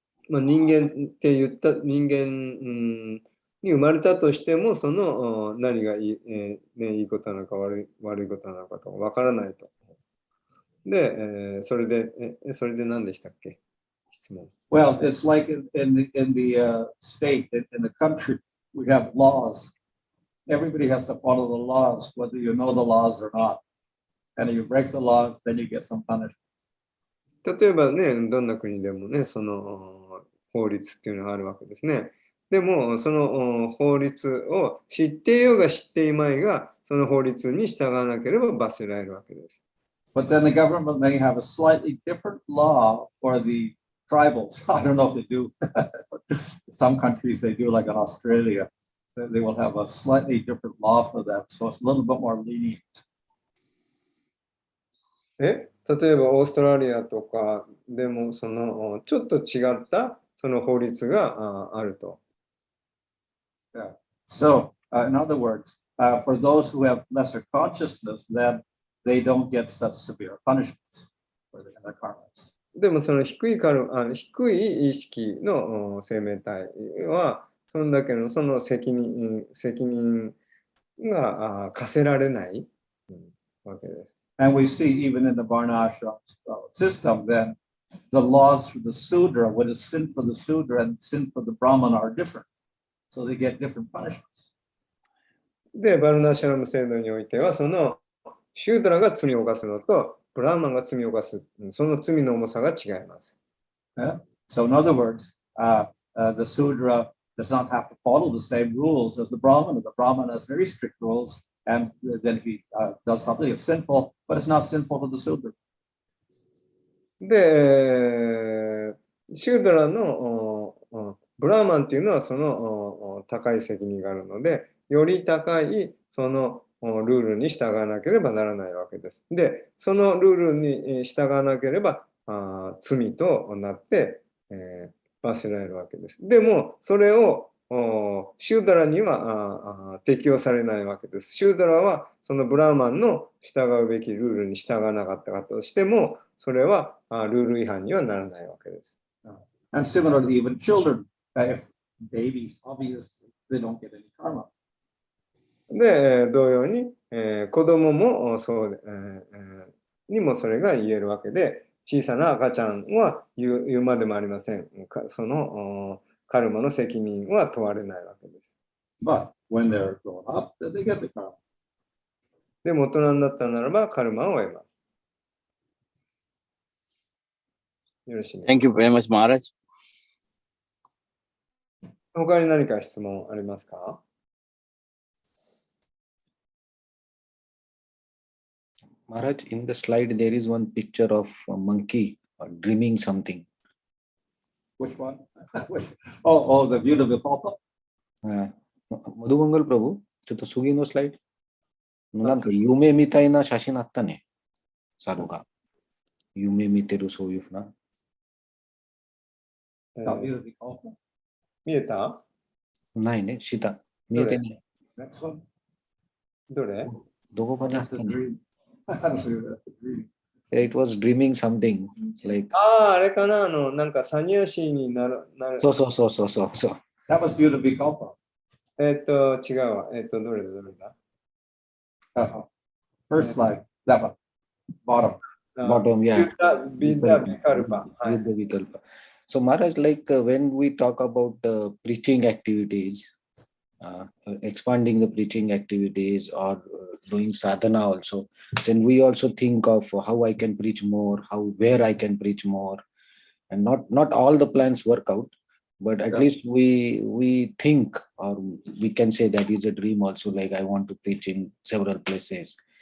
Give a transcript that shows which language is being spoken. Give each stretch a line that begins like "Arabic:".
Japanese: 人間って言った人間、に生まれたとしても、その何がいいことなのか悪いことなのかとわからないと。で、それで何でしたっけ？質問。
English: Well, it's like in the state, in the country, we have laws. Everybody has to follow the laws, whether you know the laws or not. And if you break the laws, then you get some punishment.
Japanese: 例えばね、どんな国でもね、その法律っていうのがあるわけですね。でも、その法律を知っていようが知っていまいが、その法律に従わなければ罰せられるわけです。
English: But then the government may have a slightly different law for the tribals. I don't know if they do. Some countries they do, like in Australia, they will have a slightly different law for them. So it's a little bit more lenient.
Japanese: 例えばオーストラリアとかでもそのちょっと違ったその法律があると。
English: Yeah. So, in other words, for those who have lesser consciousness, then they don't get such severe punishments for their karmas.
Japanese: でもその低い意識の生命体はそんだけのその責任が課せられないわけです。
English: And we see even in the Varnashram system, then the laws for the Sudra, what is sin for the Sudra and sin for the Brahmana are different. So they get different punishments.
Japanese: で、バルナシャラム制度においては、そのシュードラが罪を犯すのと、ブラーマンが罪を犯す、その罪の重さが違います。
English: Yeah? So in other words, the Sudra does not have to follow the same rules as the Brahmana. The Brahmana has very strict rules. And then he does something that's sinful, but it's not sinful for the Sudra.
Japanese: で、シュードラのブラーマンっていうのはその高い責任があるので、より高いそのルールに従わなければならないわけです。で、そのルールに従わなければ罪となって、罰せられるわけです。でも、それをシュードラには適用されないわけです。シュードラはそのブラーマンの従うべきルールに従わなかったとしても、それはルール違反にはならないわけです。
English: And similarly, even children, if babies, obviously, they don't get any karma.
Japanese: で、同様に、子供もそうにもそれが言えるわけで、小さな赤ちゃんは言うまでもありません。そのカルマの責任は問われないわけです。
English: But when they're grown up, then they get the karma.
Japanese: でも大人になったならばカルマを得ます。よろしいですか。
English: Thank you very much, Maharaj.
Japanese: 他に何か質問ありますか？
English: Maharaj, in the slide there is one picture of a monkey dreaming something. Which one? Oh, the view of the Papa?
Japanese: Madhumangal Prabhu, ちょっと次のスライド。なんか夢みたいな写真あったね。猿が。夢見てるそういうふうな。見えた？ないね、下。見えてね。
English: Next one.
Japanese: どれ？どこかにあっ
English: That's
Japanese: た
English: the
Japanese: ね。
English: dream. That's the dream. It was dreaming something. Like...
Japanese: あれかな、なんかサニヤシーになる。そう。
English: That was viewed to be kalpa.
Japanese: 違うわ。どれだ
English: First slide, that one, bottom. Bottom, yeah. Vidya Vikalpa. So Maharaj, like when we talk about preaching activities, expanding the preaching activities or doing sadhana also, then we also think of how I can preach more, where I can preach more, and not all the plans work out, but at least we think, or we can say that is a dream also, like I want to preach in several places.